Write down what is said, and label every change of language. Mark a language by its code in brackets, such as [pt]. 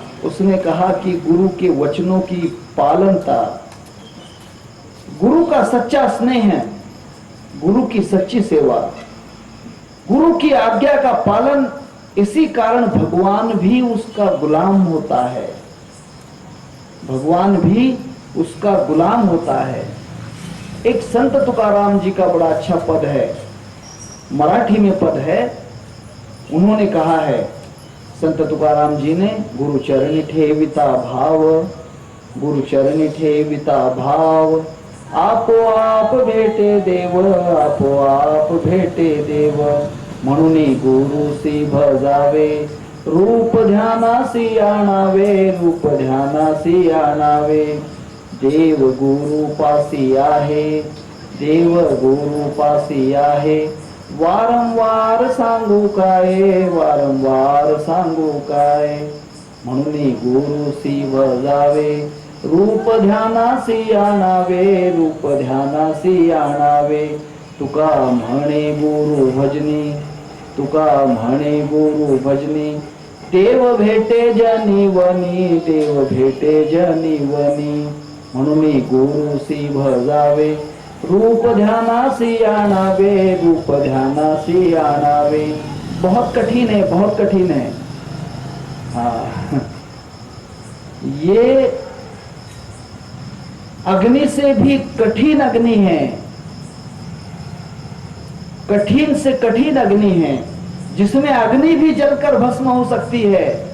[hi] उसने कहा कि गुरु के वचनों की पालनता, गुरु का सच्चा स्नेह है, गुरु की सच्ची सेवा, गुरु की आज्ञा का पालन, इसी कारण भगवान भी उसका गुलाम होता है। भगवान भी उसका गुलाम होता है। एक संत तुकाराम जी का बड़ा अच्छा पद है, मराठी में पद है। उन्होंने कहा है, संत तुकाराम जी ने, [mr] गुरु चरणी ठेविता भाव, गुरु चरणी ठेविता भाव, आपो आप भेटे देव, आपो आप भेटे देव, म्हणून गुरुसी भजावे, रूप ध्यानासी आणावे, रूप ध्यानासी आणावे, देव गुरु पासी आहे, देव गुरु पासी आहे, वारंवार सांगू काय, वारंवार सांगू काय, म्हणून गुरुसी भजावे, रूप ध्यानासी आणावे, रूप ध्यानासी आणावे, तुका म्हणे गुरु भजनी, तुका म्हणे गुरु भजनी, देव भेटे जनीवनी, देव भेटे जनीवनी, म्हणून गुरुसी भजावे, रूप ध्यानासी आणावे, रूप ध्यानासी आणावे। [hi] बहुत कठिन है, बहुत कठिन है। हाँ, ये अग्नि से भी कठिन अग्नि है, कठिन से कठिन अग्नि है, जिसमें अग्नि भी जलकर भस्म हो सकती है।